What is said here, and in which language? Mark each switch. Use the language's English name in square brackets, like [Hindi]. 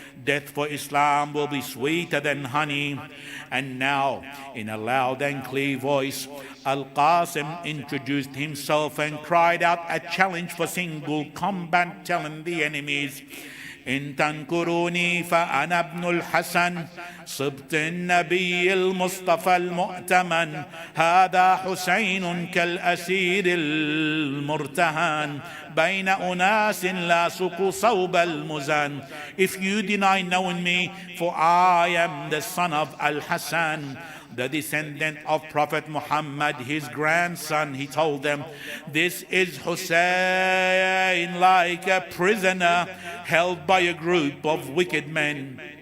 [English] Death for Islam will be sweeter than honey." And now, in a loud and clear voice, Al-Qasim introduced himself and cried out a challenge for single combat, telling the enemies, [Arabic] "In tankuruni fa ana ibn al-Hasan, صبت النبي المصطفى المؤتمن, هذا حسين كالأسير المرتهن." بين أناس لا سقوا صوب المزن. [English] If you deny knowing me, for I am the son of Al-Hassan, the descendant of Prophet Muhammad, his grandson. He told them, this is Hussein, like a prisoner held by a group of wicked men.